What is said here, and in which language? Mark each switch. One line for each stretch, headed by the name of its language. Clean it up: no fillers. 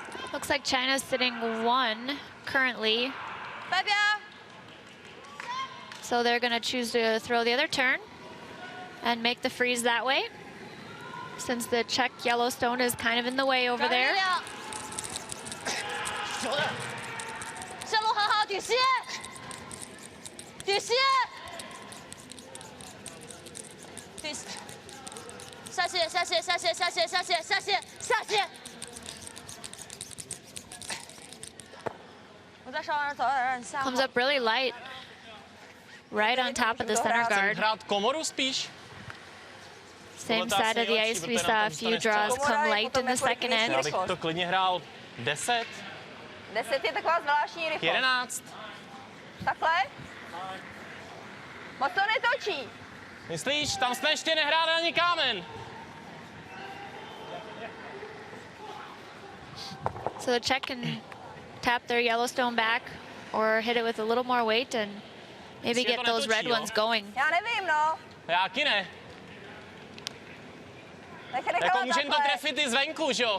English: Looks like China's sitting 1 currently. So they're going to choose to throw the other turn and make the freeze that way, since the Czech Yellowstone is kind of in the way over there.
Chinese: 线路很好，顶心，顶心，顶心，下线，下线，下线，下线，下线，下线，下线。
English: Comes up really light, right on top of the center guard. Same side of the ice, we saw a few draws come light in the second end.
Czech: Já bych to klidně hrál 10. 10 je taková zvláštní rychlost. 11. Takhle? Moc to netočí. Myslíš, tam jsme ještě nehráli ani kámen.
English: So the Czech can tap their Yellowstone back or hit it with a little more weight and maybe get those red ones going.
Czech: Já nevím, no. Já taky ne. Jako můžeme to trefit i zvenku, že jo?